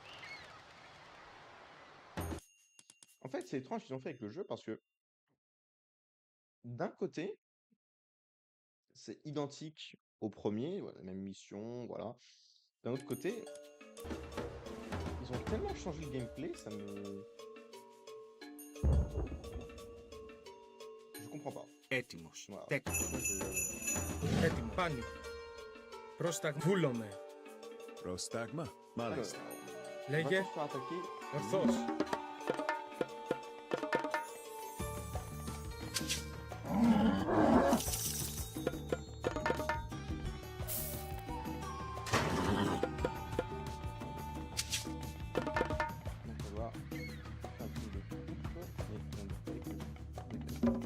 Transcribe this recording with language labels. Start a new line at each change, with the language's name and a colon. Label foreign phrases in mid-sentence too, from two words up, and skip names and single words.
French: En fait, c'est étrange ce qu'ils ont fait avec le jeu parce que d'un côté, c'est identique au premier, voilà, la même mission, voilà. D'un autre côté, ils ont tellement changé le gameplay, ça me... Je comprends pas.
Greek: Έτοιμος.
French: Voilà.
Greek: Τέκτον.
French: Moi, je...
Greek: Έτοιμο. Πάνι. Βούλομαι. Πρόσταγμα,
French: Alors,
Greek: μάλιστα.
French: on va
Greek: Λέγε.
French: se faire attaquer.
Greek: Ορθώς.
French: Donc on va faire un truc de coupe et on fait que...